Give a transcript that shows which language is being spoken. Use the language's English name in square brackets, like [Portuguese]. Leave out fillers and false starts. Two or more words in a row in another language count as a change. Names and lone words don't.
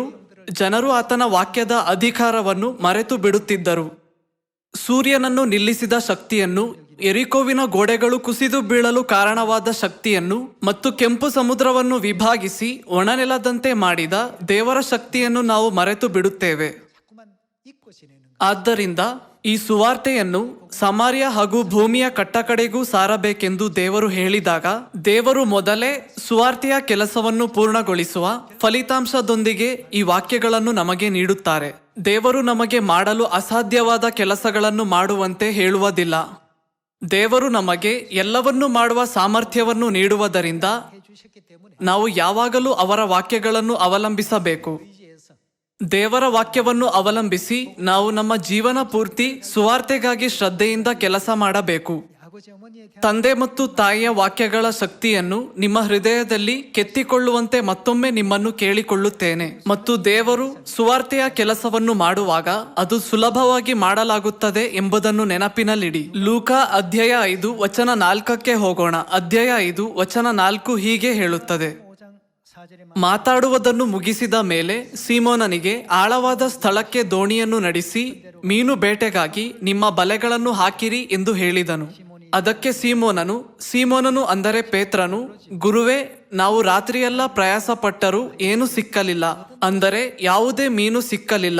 [Kannada] ಜನರು ಆತನ ವಾಕ್ಯದ ಅಧಿಕಾರವನ್ನು ಮರೆತು ಬಿಡುತ್ತಿದ್ದರು. ಸೂರ್ಯನನ್ನು ನಿಲ್ಲಿಸಿದ ಶಕ್ತಿಯನ್ನು, ಎರಿಕೋವಿನ ಗೋಡೆಗಳು ಕುಸಿದು ಬೀಳಲು ಕಾರಣವಾದ ಶಕ್ತಿಯನ್ನು ಮತ್ತು ಕೆಂಪು ಸಮುದ್ರವನ್ನು ವಿಭಾಗಿಸಿ ಒಣನೆಲದಂತೆ ಮಾಡಿದ ದೇವರ ಶಕ್ತಿಯನ್ನು ನಾವು ಮರೆತು ಬಿಡುತ್ತೇವೆ. [Korean] 자꾸만 잊고 지내는 것. [Kannada] ಆದ್ದರಿಂದ ಈ ಸುವಾರ್ತೆಯನ್ನು ಸಮಾರ್ಯ ಹಾಗೂ ಭೂಮಿಯ ಕಟ್ಟಕಡೆಗೂ ಸಾರಬೇಕೆಂದು ದೇವರು ಹೇಳಿದಾಗ, ದೇವರು ಮೊದಲೇ ಸುವಾರ್ತೆಯ ಕೆಲಸವನ್ನು ಪೂರ್ಣಗೊಳಿಸುವ ಫಲಿತಾಂಶದೊಂದಿಗೆ ಈ ವಾಕ್ಯಗಳನ್ನು ನಮಗೆ ನೀಡುತ್ತಾರೆ. ದೇವರು ನಮಗೆ ಮಾಡಲು ಅಸಾಧ್ಯವಾದ ಕೆಲಸಗಳನ್ನು ಮಾಡುವಂತೆ ಹೇಳುವುದಿಲ್ಲ. ದೇವರು ನಮಗೆ ಎಲ್ಲವನ್ನೂ ಮಾಡುವ ಸಾಮರ್ಥ್ಯವನ್ನು ನೀಡುವುದರಿಂದ [Korean] 해주셨기 때문에 [Kannada] ನಾವು ಯಾವಾಗಲೂ ಅವರ ವಾಕ್ಯಗಳನ್ನು ಅವಲಂಬಿಸಬೇಕು. [Korean] 의지해서 [Kannada] ದೇವರ ವಾಕ್ಯವನ್ನು ಅವಲಂಬಿಸಿ ನಾವು ನಮ್ಮ ಜೀವನ ಪೂರ್ತಿ ಸುವಾರ್ತೆಗಾಗಿ ಶ್ರದ್ಧೆಯಿಂದ ಕೆಲಸ ಮಾಡಬೇಕು. [Korean] 아버지 어머니에 대한 [Kannada] ತಂದೆ ಮತ್ತು ತಾಯಿಯ ವಾಕ್ಯಗಳ ಶಕ್ತಿಯನ್ನು ನಿಮ್ಮ ಹೃದಯದಲ್ಲಿ ಕೆತ್ತಿಕೊಳ್ಳುವಂತೆ ಮತ್ತೊಮ್ಮೆ ನಿಮ್ಮನ್ನು ಕೇಳಿಕೊಳ್ಳುತ್ತೇನೆ. ಮತ್ತು ದೇವರು ಸುವಾರ್ತೆಯ ಕೆಲಸವನ್ನು ಮಾಡುವಾಗ ಅದು ಸುಲಭವಾಗಿ ಮಾಡಲಾಗುತ್ತದೆ ಎಂಬುದನ್ನು ನೆನಪಿನಲ್ಲಿಡಿ. ಲೂಕ ಅಧ್ಯಾಯ 5 ವಚನ 4ಕ್ಕೆ ಹೋಗೋಣ. ಅಧ್ಯಾಯ 5 ವಚನ 4 ಹೀಗೆ ಹೇಳುತ್ತದೆ: [Korean] 5장 4절에 [Kannada] ಮಾತಾಡುವುದನ್ನು ಮುಗಿಸಿದ ಮೇಲೆ ಸೀಮೋನನಿಗೆ ಆಳವಾದ ಸ್ಥಳಕ್ಕೆ ದೋಣಿಯನ್ನು ನಡೆಸಿ ಮೀನು ಬೇಟೆಗಾಗಿ ನಿಮ್ಮ ಬಲೆಗಳನ್ನು ಹಾಕಿರಿ ಎಂದು ಹೇಳಿದನು. ಅದಕ್ಕೆ ಸೀಮೋನನು ಅಂದರೆ ಪೇತ್ರನು, ಗುರುವೇ, ನಾವು ರಾತ್ರಿಯೆಲ್ಲ ಪ್ರಯಾಸ ಪಟ್ಟರೂ ಏನೂ ಸಿಕ್ಕಲಿಲ್ಲ, ಅಂದರೆ ಯಾವುದೇ ಮೀನು ಸಿಕ್ಕಲಿಲ್ಲ.